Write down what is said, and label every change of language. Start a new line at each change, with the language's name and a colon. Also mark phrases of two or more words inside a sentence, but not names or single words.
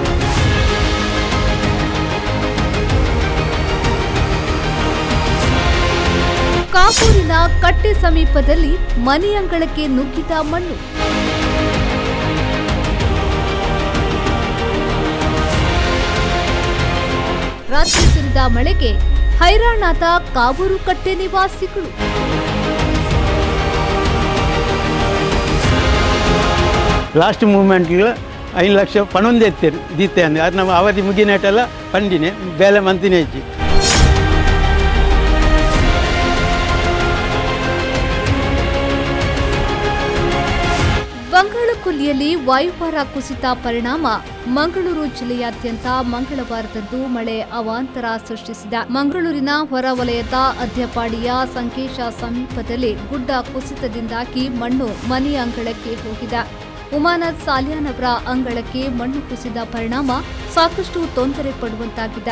Kannada: ಕಾಪೂರಿನ ಕಟ್ಟೆ ಸಮೀಪದಲ್ಲಿ ಮನೆಯಂಗಳಕ್ಕೆ ನುಗ್ಗಿದ ಮಣ್ಣು. ರಾತ್ರಿ ಸುರಿದ ಮಳೆಗೆ ಹೈರಾಣಾದ ಕಾವೂರು ಕಟ್ಟೆ ನಿವಾಸಿಗಳು.
English: last momentಗಳು
Tulu: 5 ಲಕ್ಷ ಪಣೊಂದು ದೀತೆ ಅಂದೆ ಅದು ನಮ್ಮ ಅವಧಿ ಮುಗಿನೇಟೆಲ್ಲ ಪಂಡಿನೆ ಬೇಲೆ ಮಂತಿನೇ ಇಜ್ಜಿ.
Kannada: ಬಂಗಾಳಕೊಲ್ಲಿಯಲ್ಲಿ ವಾಯುಭಾರ ಕುಸಿತ ಪರಿಣಾಮ ಮಂಗಳೂರು ಜಿಲ್ಲೆಯಾದ್ಯಂತ ಮಂಗಳವಾರದಂದು ಮಳೆ ಅವಾಂತರ ಸೃಷ್ಟಿಸಿದೆ. ಮಂಗಳೂರಿನ ಹೊರವಲಯದ ಅದ್ಯಪಾಡಿಯ ಸಂಕೇಶ ಸಮೀಪದಲ್ಲಿ ಗುಡ್ಡ ಕುಸಿತದಿಂದಾಗಿ ಮಣ್ಣು ಮನೆಯ ಅಂಗಳಕ್ಕೆ ಹೋಗಿದೆ. ಉಮಾನಾಥ್ ಸಾಲಿಯಾನ್ ಅವರ ಅಂಗಳಕ್ಕೆ ಮಣ್ಣು ಕುಸಿದ ಪರಿಣಾಮ ಸಾಕಷ್ಟು ತೊಂದರೆ ಪಡುವಂತಾಗಿದೆ.